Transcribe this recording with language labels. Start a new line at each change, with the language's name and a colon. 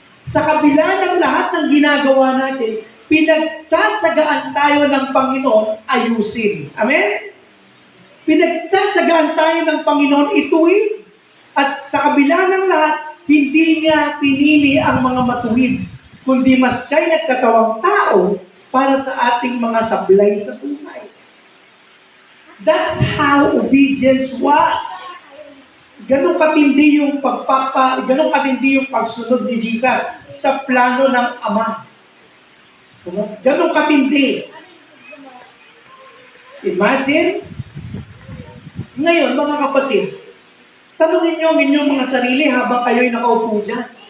Filipino: Sa kabila ng lahat ng ginagawa natin, pinagtsatsagaan tayo ng Panginoon ayusin. Amen? Pinagtsatsagaan tayo ng Panginoon ituwid. At sa kabila ng lahat, hindi niya pinili ang mga matuwid, kundi mas siya'y nagkatawang tao para sa ating mga sablay sa buhay.
English: That's how obedience was.
Filipino: Ganun katindi yung ganun katindi yung pagsunod ni Jesus sa plano ng Ama. Ganong katindi. Imagine, ngayon mga kapatid, tanungin niyo ang inyong mga sarili habang kayo'y nakaupo dyan.